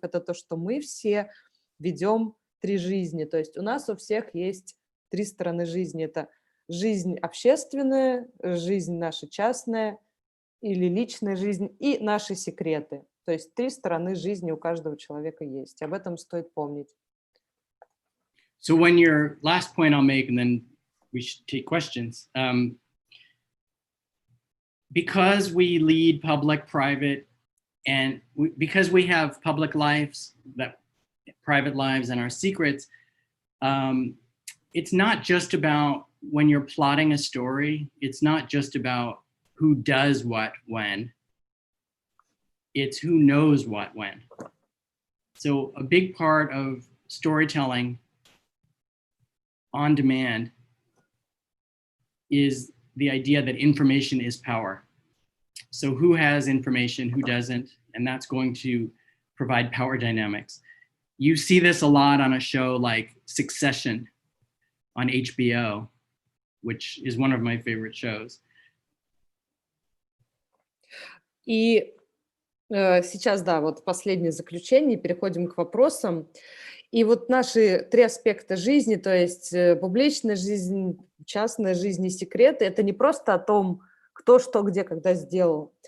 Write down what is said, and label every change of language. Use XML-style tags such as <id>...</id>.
<ru>Это то, что мы все ведем 3 жизни. То есть у нас у всех есть 3 стороны жизни. Это жизнь общественная, жизнь наша частная, или личная жизнь, и наши секреты. То есть 3 стороны жизни у каждого человека есть. Об этом стоит помнить.</ru> <en>So when your last point I'll make, and then we should take questions. Because we lead public, private, and because we have public lives, that private lives and our secrets, it's not just about when you're plotting a story, it's not just about who does what when, it's who knows what when. So a big part of storytelling on demand is the idea that information is power. So who has information, who doesn't, and that's going to provide power dynamics. You see this a lot on a show like Succession on HBO, which is one of my favorite shows.</en> <ru>И сейчас, да, вот последнее заключение, переходим к вопросам. И вот наши 3 аспекта жизни, то есть публичная жизнь, частная жизнь и секреты, это не просто о том, кто что, где, когда сделал.</ru>